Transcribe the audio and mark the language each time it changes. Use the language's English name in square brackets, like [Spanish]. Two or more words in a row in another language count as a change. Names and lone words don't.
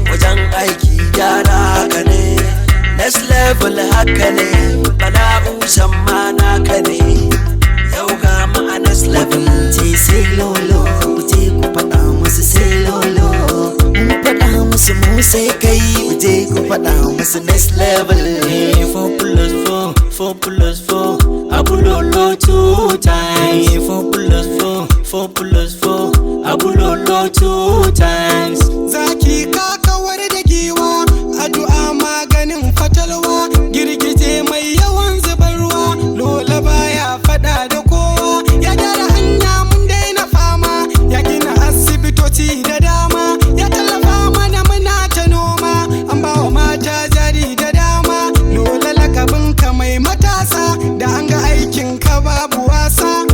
[Hausa] Wajen aiki gyara haka ne, [English] next level [Hausa] haka ne. Bala'u shan ma naka ne, yau ga mu a [English] next level. [Hausa] Ce sai lolo, ku je ku faɗa musu sai lolo. Mun faɗa musu mu sai kai, ku je ku faɗa musu [English] next level. Four plus four, four plus four, Abu Lolo two times. Four plus four, four plus four, Abu Lolo two times. [Hausa] Zaki ka kawar da giwa, addu'a maganin fatalwa, girgije mai yawan zubar ruwa, Lola baya faɗa da kowa, ya gyara hanya mun daina fama, ya gina asibitoci da dama, ya tallafa mana muna ta noma, an ba wa mata Jari da dama, Lola lakabin ka mai matasa, da an ga aikin ka babu wasa.